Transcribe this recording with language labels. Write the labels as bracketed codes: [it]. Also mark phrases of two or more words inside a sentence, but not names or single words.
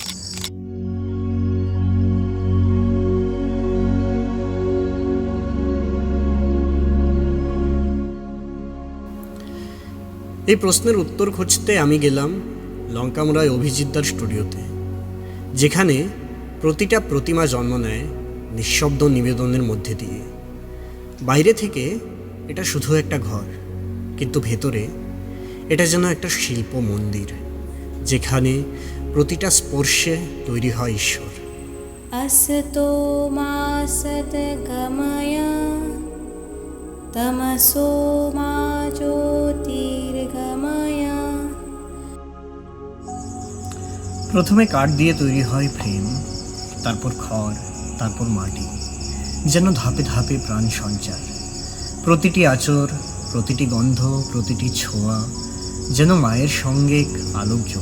[bn] এই প্রশ্নের উত্তর খুঁজতে আমি গেলাম লঙ্কামুড়ায় অভিজিৎদার স্টুডিওতে, যেখানে প্রতিটা প্রতিমা জন্ম নেয় নিঃশব্দ নিবেদনের মধ্যে দিয়ে। বাইরে থেকে এটা শুধু একটা ঘর, কিন্তু ভেতরে এটা যেন একটা শিল্প মন্দির, যেখানে প্রতিটা স্পর্শে তৈরি হয় ঈশ্বর। [sa] असतो मा सद्गमय तमसो मा ज्योतिर्गमय। [bn] প্রথমে কাঠ দিয়ে তৈরি হয় ফ্রেম, তারপর খড়, তারপর মাটি, যেন ধাপে ধাপে প্রাণ সঞ্চার। প্রতিটি আঁচড়, প্রতিটি গন্ধ, প্রতিটি ছোঁয়া যেন মায়ের সঙ্গে আলোকযোগ।